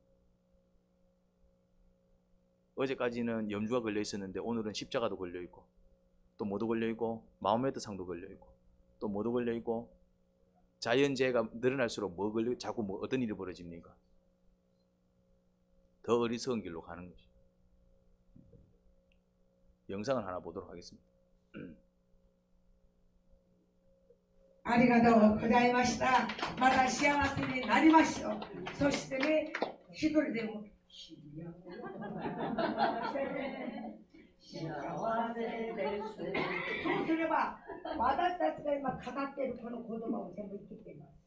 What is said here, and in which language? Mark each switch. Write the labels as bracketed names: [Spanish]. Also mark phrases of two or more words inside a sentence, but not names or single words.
[Korean] 어제까지는 염주가 걸려 있었는데 오늘은 십자가도 걸려 있고 또 뭐도 걸려 있고 마호메트 상도 걸려 있고 또 뭐도 걸려 있고 자연재해가 늘어날수록 자꾸 어떤 일이 벌어집니까? 더 어리석은 길로 가는 거죠. 영상을 하나 보도록 하겠습니다. [Japanese] ありがとうございました。また幸せになりましょう。そしてね、一人でも幸せです。そうすれば、私たちが今語っているこの言葉を全部生きています。